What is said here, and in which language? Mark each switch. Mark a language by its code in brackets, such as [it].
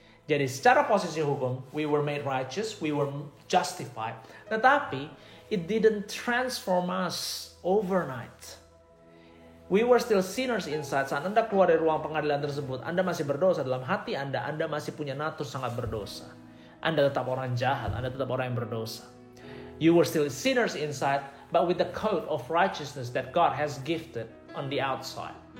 [en] Jadi secara posisi hukum, we were made righteous, we were justified. Tetapi it didn't transform us overnight. We were still sinners inside. [id] Saat Anda keluar dari ruang pengadilan tersebut, Anda masih berdosa dalam hati Anda masih punya natur sangat berdosa. Anda tetap orang jahat, Anda tetap orang yang berdosa. [en] You were still sinners inside, but with the coat of righteousness that God has gifted on the outside.